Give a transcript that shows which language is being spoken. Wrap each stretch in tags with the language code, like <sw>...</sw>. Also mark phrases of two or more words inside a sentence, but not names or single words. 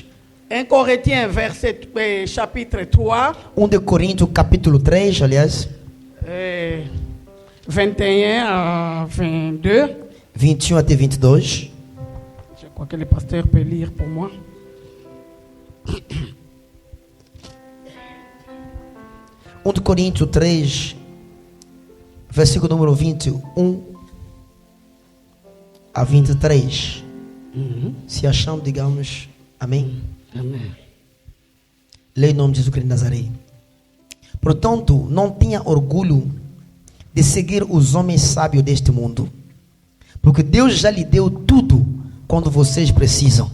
<fr>1 Corinthiens, chapitre 3.</fr> <pt>1 de Coríntios, capítulo 3, aliás.</pt> <fr>21 à 22.</fr> <pt>21 até 22.</pt> <fr>Je crois que le pasteur peut lire pour moi.</fr> <pt>De Coríntios 3, versículo número 21 a 23. Se achamos, digamos, amém. Amen. Leia em nome de Jesus Cristo de Nazaré. Portanto, não tenha orgulho de seguir os homens sábios deste mundo, porque Deus já lhe deu tudo quando vocês precisam.</pt>